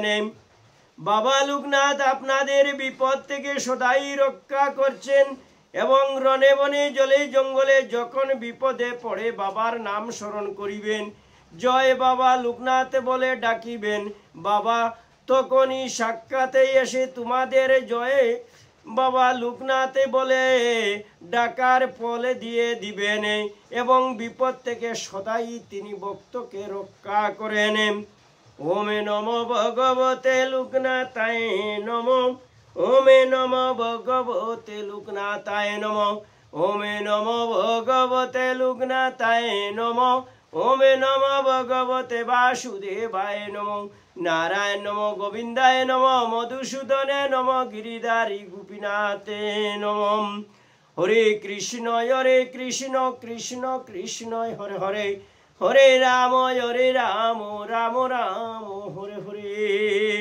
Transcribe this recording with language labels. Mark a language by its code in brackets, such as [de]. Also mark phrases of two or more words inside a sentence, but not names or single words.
[bn] বাবা লোকনাথ আপনাদের বিপদ থেকে সদাই রক্ষা করছেন এবং রণে বনে জলে জঙ্গলে যখন বিপদে পড়ে বাবার নাম স্মরণ করিবেন, জয় বাবা লোকনাথ বলে ডাকিবেন, বাবা তখনই সাক্ষাতে এসে তোমাদের জয় বাবা লোকনাথে বলে ডাকার ফলে দিয়ে দিবেন এবং বিপদ থেকে সদাই তিনি ভক্তকে রক্ষা করেন। [sa] ওম নমো ভগবতে লোকনাথায় নমঃ। ওম নমো ভগবতে লোকনাথায় নমঃ। ওম নমো ভগবতে লোকনাথায় নমঃ। ওম নমো ভগবতে বাসুদেবায় নমঃ। নারায়ণ নমঃ, গোবিন্দায় নমঃ, মধুসূদনে নমঃ, গিরিধারী গোপীনাথে নমঃ। হরে কৃষ্ণ কৃষ্ণ কৃষ্ণ হরে হরে, হরে রাম রাম রাম হরে হরে।